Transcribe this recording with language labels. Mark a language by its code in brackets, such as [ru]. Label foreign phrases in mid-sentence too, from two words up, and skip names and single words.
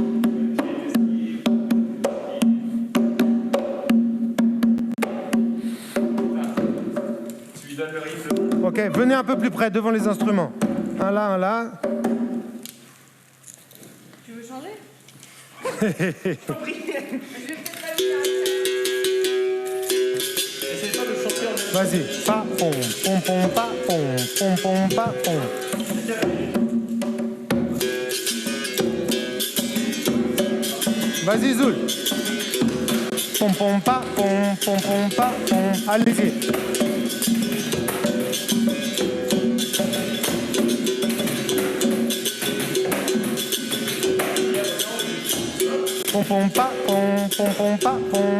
[fr] Ok, venez un peu plus près devant les instruments. Un là, un là. Tu veux changer? Vas-y, pa pom, pom pom pa pom, pom pom pa pom. Vas-y Zoul. Pom pom pa pom, pom pom pa pom. Allez-y. Pom pom pa pom, pom pom pa pom.